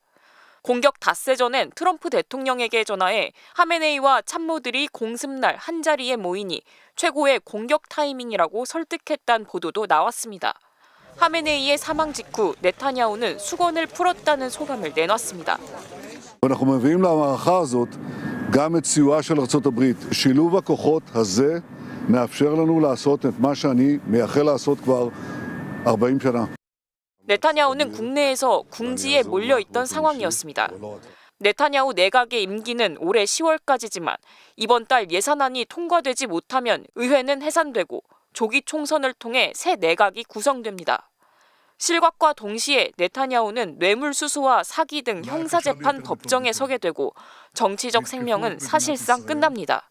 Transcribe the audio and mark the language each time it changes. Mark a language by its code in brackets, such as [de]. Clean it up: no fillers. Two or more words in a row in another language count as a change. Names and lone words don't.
[ko] 공격 닷새 전엔 트럼프 대통령에게 전화해 하메네이와 참모들이 공습날 한자리에 모이니 최고의 공격 타이밍이라고 설득했다는 보도도 나왔습니다. 하메네이의 사망 직후 네타냐후는 수건을 풀었다는 소감을 내놨습니다. [he] אנחנו מביאים למערכה הזאת גם את סיועה של ארצות הברית. שילוב הכוחות הזה מאפשר לנו לעשות את מה שאני מייחל לעשות כבר 40 שנה. [ko] 네타냐후는 국내에서 궁지에 몰려있던 상황이었습니다. 네타냐후 내각의 임기는 올해 10월까지지만 이번 달 예산안이 통과되지 못하면 의회는 해산되고 조기 총선을 통해 새 내각이 구성됩니다. 실각과 동시에 네타냐후는 뇌물수수와 사기 등 형사재판 법정에 서게 되고 정치적 생명은 사실상 끝납니다.